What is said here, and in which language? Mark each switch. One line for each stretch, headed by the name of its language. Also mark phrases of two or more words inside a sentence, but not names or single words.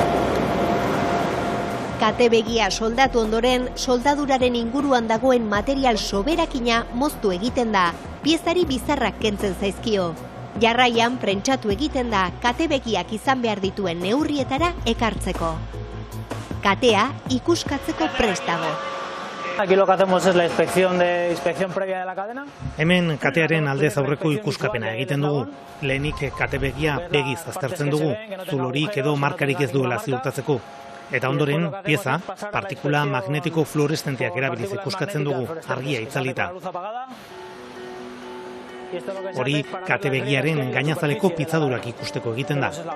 Basque: Katebegia soldatu ondoren, soldaduraren inguruan dagoen material soberakina moztu egiten da, piezari bizarrak kentzen zaizkio. Jarraian prentsatu egiten da katebegiak izan behar dituen neurrietara ekartzeko. Katea ikuskatzeko prest dago.
Spanish: Aquí lo que hacemos es la inspección previa de la cadena.
Basque: Hemen katearen aldez aurreko ikuskapena egiten dugu. Lehenik kate begia begiz aztertzen dugu, zulorik edo markarik ez duela ziurtatzeko. Eta ondoren, pieza, partikula magnetiko fluoreszenteak erabiliz ikuskatzen dugu, argia itzalita. Hori kate begiaren gainazaleko pitzadurak ikusteko egiten da.